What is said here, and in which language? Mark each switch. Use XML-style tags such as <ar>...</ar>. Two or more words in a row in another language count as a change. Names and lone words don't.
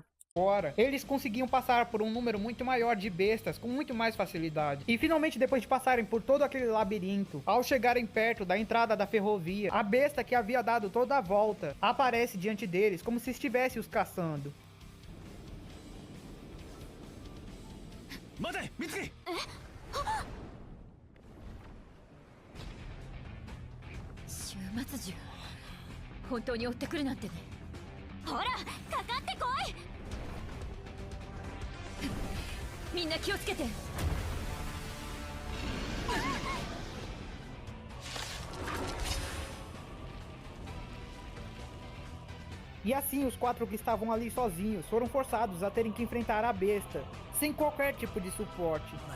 <pt>Agora, eles conseguiam passar por um número muito maior de bestas com muito mais facilidade. E finalmente, depois de passarem por todo aquele labirinto, ao chegarem perto da entrada da ferrovia, a besta que havia dado toda a volta aparece diante deles como se estivesse os caçando.</pt> <ja>Mate, Mitsuki! 本当に追ってくるなんてね。ほら、かかってこい。みんな気をつけて。</ja> <pt>E assim, os quatro que estavam ali sozinhos foram forçados a terem que enfrentar a besta, sem qualquer tipo de suporte.</pt>